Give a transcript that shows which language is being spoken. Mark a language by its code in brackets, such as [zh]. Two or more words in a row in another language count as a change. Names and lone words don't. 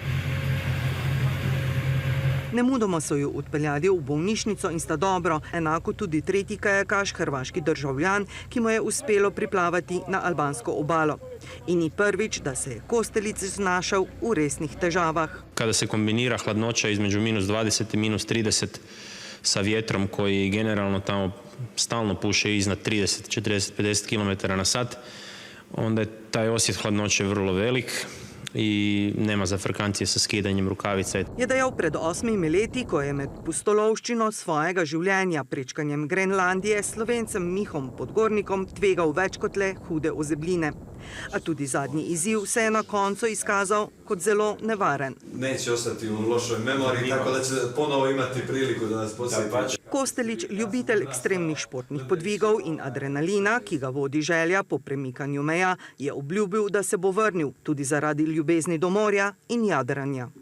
[sl] Nemudoma so jo odpeljali v bolnišnico in sta dobro, enako tudi tretji kajakaš, hrvaški državljan, ki mu je uspelo priplavati na albansko obalo. In ni prvič, da se je Kostelić znašel v resnih težavah. [hr] Kada se kombinira hladnoća između -20 i -30 sa vjetrom koji generalno tamo stalno puše iznad 30, 40, 50 km na sat, onda je taj osjet hladnoće vrlo velik i nema zafrkancije sa skidanjem rukavica. [sl] Je dejal pred 8 leti, ko je med pustolovščino svojega življenja prečkanjem Grenlandije Slovencem Mihom Podgornikom tvegal več kot le hude ozebline. A tudi zadnji izziv se je na koncu izkazal kot zelo nevaren. [hr] neće ostati u lošoj memoriji, tako da će ponovo imati priliku da nas posjeti. [sl] Kostelić, ljubitelj ekstremnih športnih podvigov in adrenalina, ki ga vodi želja po premikanju meja, je obljubil, da se bo vrnil tudi zaradi ljubezni do morja in jadranja.